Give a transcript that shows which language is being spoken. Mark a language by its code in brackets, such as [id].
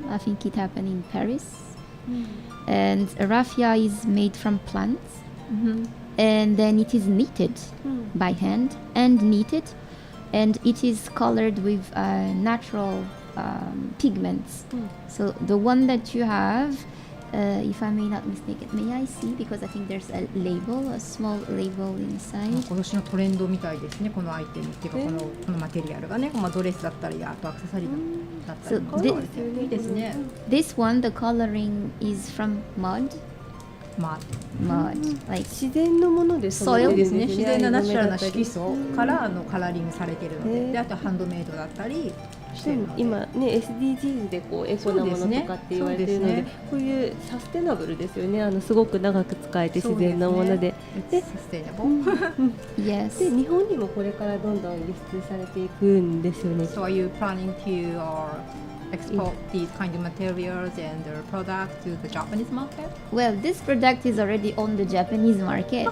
[en] I think it happened in Paris.And raffia is made from plants, and then it is knitted by hand and knitted, and it is colored with natural pigments. So the one that you have, if I may not mistake it, may I see? Because I think there's a label, a small label inside. [ja] 今年のトレンドみたいですね、このアイテムっていうか、このマテリアルがね、ドレスだったり、あとアクセサリーだったり、いいですね。 [en] This one, the coloring is from mud. Like [ja] 自然のものですね。そうですね。自然なナチュラルな色素からカラーリングされているので、であとハンドメイドだったり。今ね SDGs でエコなものとかって言われているので、こういうサステナブルですよね。すごく長く使えて自然なもので、サステナブル。 [en] Yes. [ja] で日本にもこれからどんどん輸出されていくんですよね。 [en] So are you planning to export these kind of materials and their products to the Japanese market? Well, this product is already on the Japanese market.